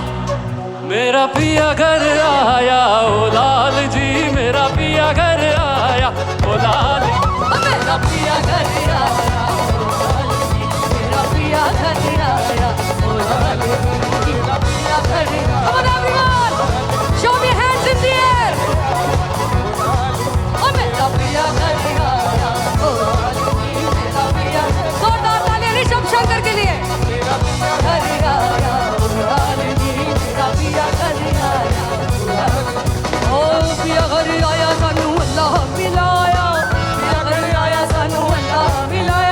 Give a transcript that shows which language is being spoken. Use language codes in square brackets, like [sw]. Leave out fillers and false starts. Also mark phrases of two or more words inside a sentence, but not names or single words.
[hi] मेरा पिया घर आया, ओ लाल जी मेरा पिया घर आया, ओ लाल। मेरा पिया घर आया, ओ लाल जी मेरा पिया घर आया, ओ लाल जी मेरा पिया घर आया। [en] Come on everyone, show me your hands in the air. [hi] ओ मेरा पिया घर आया, ओ लाल जी मेरा पिया। जोरदार तालियां ऋषभ शंकर के लिए। मेरा पिया घर आया, ओ लाल जी मेरा पिया घर आया, ओ पिया घर आया सानू अल्लाह मिलाया, पिया घर आया सानू अल्लाह मिलाया।